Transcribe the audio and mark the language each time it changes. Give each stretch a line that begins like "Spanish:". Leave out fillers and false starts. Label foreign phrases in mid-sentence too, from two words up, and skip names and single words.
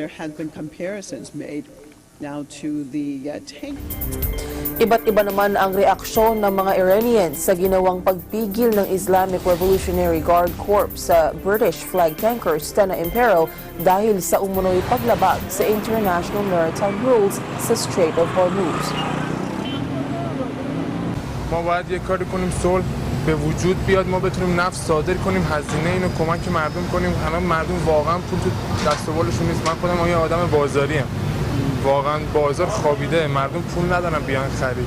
Filipino: Iba't iba naman ang reaksyon ng mga Iranians sa ginawang pagpigil ng
English: Islamic Revolutionary Guard Corps
Filipino: sa
English: British flag tanker
Filipino: Stena Impero dahil sa umunoy paglabag sa
English: international maritime rules
Filipino: sa Strait of Hormuz.
Persian: ما باید یک کاری کنیم صلح به وجود بیاد، ما بتونیم نفت صادر کنیم، هزینه اینو کمک مردم کنیم. الان مردم واقعا پول تو دست و بالشون نیست. من خودم یه آدم بازاریم، واقعا بازار خوابیده، مردم پول ندارن بیان خرید.